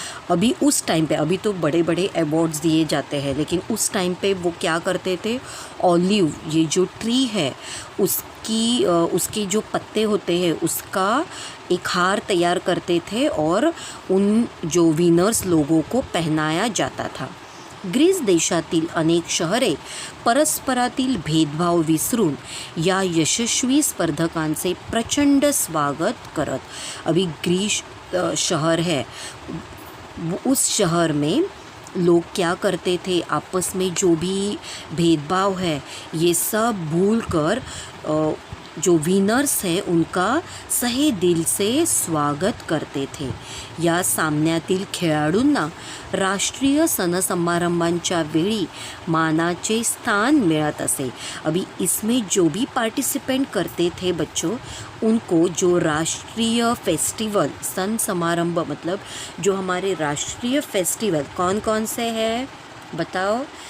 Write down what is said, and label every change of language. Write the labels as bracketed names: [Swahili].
[Hindi] अभी उस टाइम पे, अभी तो बड़े बड़े अवार्ड्स दिए जाते हैं, लेकिन उस टाइम पे वो क्या करते थे, ऑलिव, ये जो ट्री है उसके जो पत्ते होते हैं उसका एक हार तैयार करते थे और उन जो विनर्स लोगों को पहनाया जाता था. [Marathi] ग्रीस देशातील अनेक शहरे परस्परातील भेदभाव विसरून या यशस्वी स्पर्धकांचे प्रचंड स्वागत करत. [Hindi] अभी ग्रीस शहर है, उस शहर में लोग क्या करते थे, आपस में जो भी भेदभाव है ये सब भूलकर जो विनर्स हैं उनका सहे दिल से स्वागत करते थे. [Marathi] या सामन्यातील खेळाडूंना राष्ट्रीय सणसमारंभांच्या वेळी मानाचे स्थान मिळत असे. [Hindi] अभी इसमें जो भी पार्टिसिपेंट करते थे बच्चों, उनको जो राष्ट्रीय फेस्टिवल, सन समारंभ मतलब जो हमारे राष्ट्रीय फेस्टिवल कौन कौन से हैं बताओ.